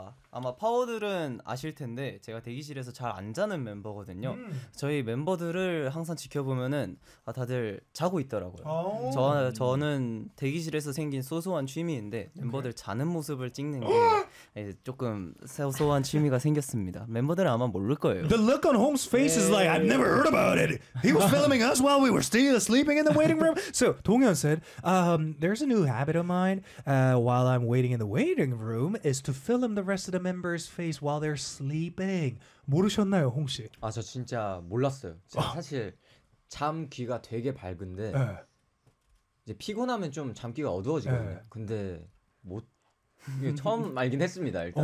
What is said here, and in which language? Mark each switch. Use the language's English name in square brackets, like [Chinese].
[Korean] 아마 파워들은 아실 텐데 제가 대기실에서 잘 안 자는 멤버거든요. 저희 멤버들을 항상 지켜보면은 다들 자고 있더라고요. 저는 대기실에서 생긴 소소한 취미인데 멤버들 자는 모습을 찍는 게 이제 조금 소소한 취미가 생겼습니다. 멤버들은 아마 모를 거예요. [English] The look on Hong's face is like I've never heard about it. He was filming us while we were still sleeping in the waiting room. So, Dong-hyun said, there's a new habit of mine while I'm waiting in the waiting room is to film the rest of the members' face while they're sleeping. [Korean] 모르셨나요, 홍 씨? 아, 저 진짜 몰랐어요. 제가 사실 잠 귀가 되게 밝은데 이제 피곤하면 좀 잠 귀가 어두워지거든요. 근데 못 처음 알긴 했습니다, 일단.